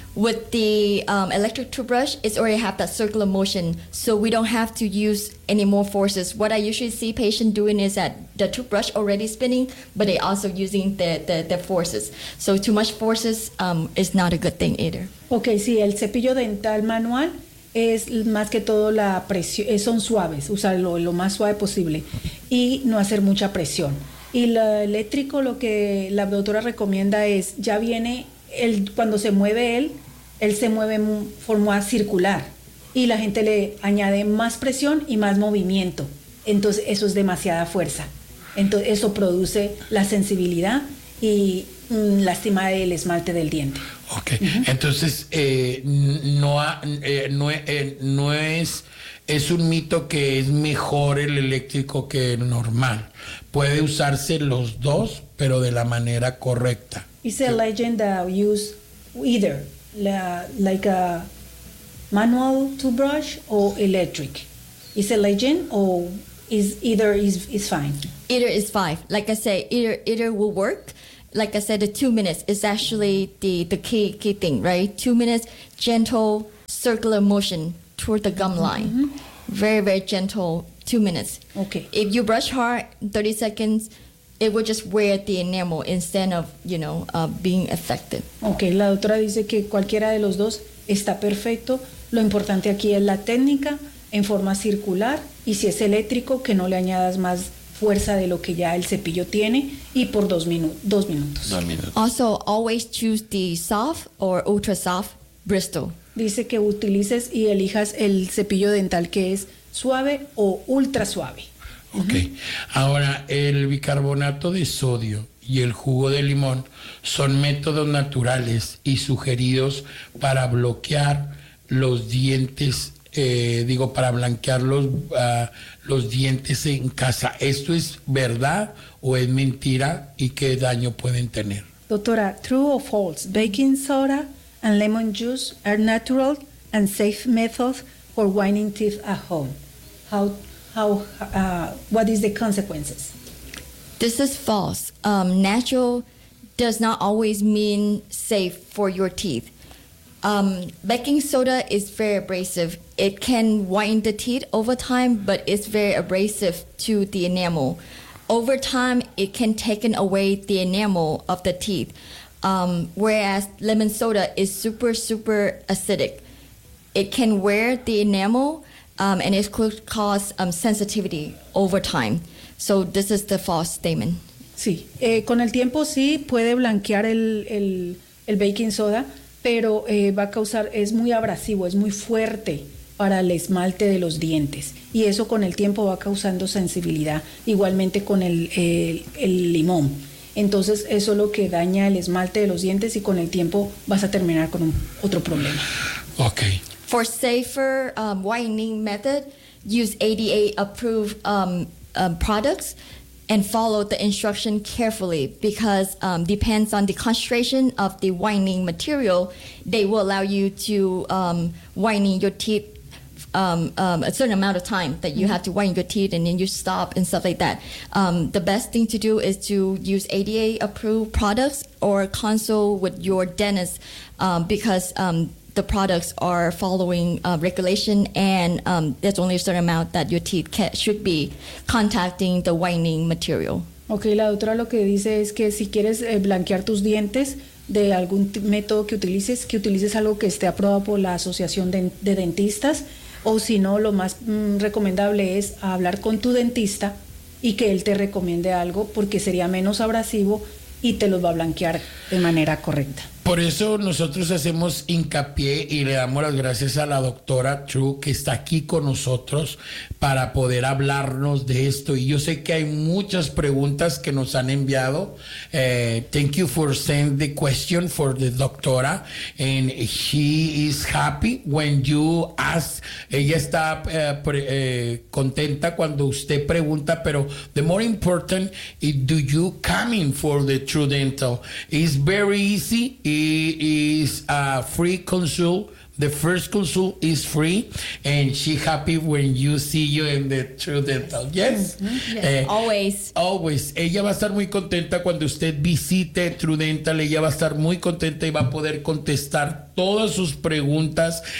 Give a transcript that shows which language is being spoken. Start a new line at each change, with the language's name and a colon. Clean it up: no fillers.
English: With the electric toothbrush, it's already have that circular motion, so we don't have to use any more forces. What I usually see patients doing is that the toothbrush already spinning, but they also using the forces. So too much forces is not a good thing either.
Spanish: Okay, sí, el cepillo dental manual es más que todo la presión, son suaves, usarlo lo más suave posible y no hacer mucha presión. Y lo eléctrico, lo que la doctora recomienda es, ya viene, cuando se mueve él se mueve en forma circular y la gente le añade más presión y más movimiento. Entonces, eso es demasiada fuerza. Entonces, eso produce la sensibilidad y lastima el esmalte del diente. Ok. Uh-huh. Entonces, es un mito que es mejor el eléctrico que el normal. Puede usarse los dos, pero de la manera correcta.
English: It's a legend that use either like a manual toothbrush or electric. It's a legend or is fine. Either is fine. Like I say, either will work. Like I said, the 2 minutes is actually the key thing, right? 2 minutes, gentle circular motion toward the gum line. Mm-hmm. Very, very gentle, 2 minutes. Okay. If you brush hard, 30 seconds, it will just wear the enamel instead of, you know, being affected.
Spanish: Okay, la doctora dice que cualquiera de los dos está perfecto. Lo importante aquí es la técnica en forma circular y si es eléctrico, que no le añadas más fuerza de lo que ya el cepillo tiene y por dos minutos.
English: Also, always choose the soft or ultra soft Bristol.
Spanish: Dice que utilices y elijas el cepillo dental que es suave o ultra suave. Okay. Ahora, el bicarbonato de sodio y el jugo de limón son métodos naturales y sugeridos para bloquear los dientes, para blanquear los dientes en casa. ¿Esto es verdad o es mentira y qué daño pueden tener?
English: Doctora, true or false, baking soda and lemon juice are natural and safe methods for whitening teeth at home. What is the consequences? This is false. Natural does not always mean safe for your teeth. Baking soda is very abrasive. It can whiten the teeth over time, but it's very abrasive to the enamel. Over time, it can take away the enamel of the teeth. Whereas lemon soda is super, super acidic. It can wear the enamel, and it could cause sensitivity over time. So this is the false statement.
Spanish: Sí, con el tiempo sí puede blanquear el baking soda, pero va a causar, es muy abrasivo, es muy fuerte para el esmalte de los dientes. Y eso con el tiempo va causando sensibilidad, igualmente con el limón. Entonces eso es lo que daña el esmalte de los dientes y con el tiempo vas a terminar con otro problema. Okay.
English: For safer whitening method, use ADA approved products and follow the instruction carefully because depends on the concentration of the whitening material. They will allow you to whiten your teeth a certain amount of time that you have to whiten your teeth and then you stop and stuff like that. The best thing to do is to use ADA approved products or consult with your dentist because the products are following regulation and there's only a certain amount that your teeth should be contacting the whitening material.
Spanish: Okay, la doctora lo que dice es que si quieres blanquear tus dientes de algún método que utilices algo que esté aprobado por la Asociación de Dentistas. O si no, lo más recomendable es hablar con tu dentista y que él te recomiende algo porque sería menos abrasivo y te los va a blanquear de manera correcta. Por eso nosotros hacemos hincapié y le damos las gracias a la doctora True que está aquí con nosotros para poder hablarnos de esto. Y yo sé que hay muchas preguntas que nos han enviado.
English: Thank you for sending the question for the doctora. And she is happy when you ask.
Spanish: Ella está contenta cuando usted pregunta, pero
English: the more important is do you coming for the True Dental. It's very easy. It is a free consult. The first consult is free, and she happy when you see you in the True Dental. Yes, always. Always.
Spanish: Ella va a estar muy contenta cuando usted visite True Dental. Ella va a estar muy contenta y va a poder contestar todas sus preguntas.